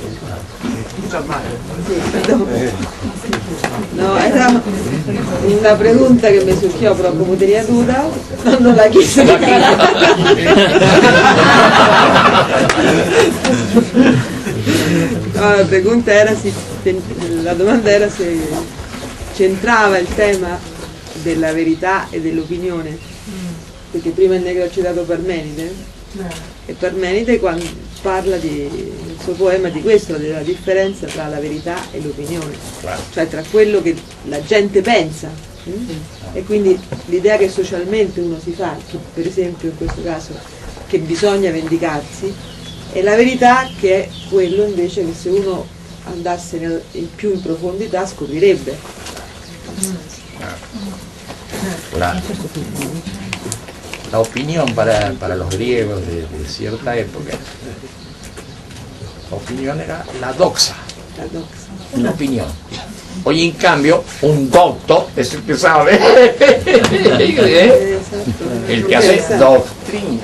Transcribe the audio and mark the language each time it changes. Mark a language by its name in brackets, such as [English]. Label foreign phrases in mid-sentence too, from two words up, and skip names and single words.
[Spanish] Sí, perdón. No, era una pregunta que me surgió, pero como tenía duda, no la quise. No, la pregunta era [Italian] la domanda era se c'entrava il tema della verità e dell'opinione, perché prima il Negro ha citato Parmenide, e Parmenide quando parla nel suo poema di questo, della differenza tra la verità e l'opinione, cioè tra quello che la gente pensa, e quindi l'idea che socialmente uno si fa, che per esempio in questo caso che bisogna vendicarsi, e la verità che è quello invece che se uno andasse più in profondità scoprirebbe. [Spanish] La opinión para los griegos de cierta época, la opinión era la doxa, una opinión. Hoy en cambio, un docto es el que sabe, el que hace doctrina.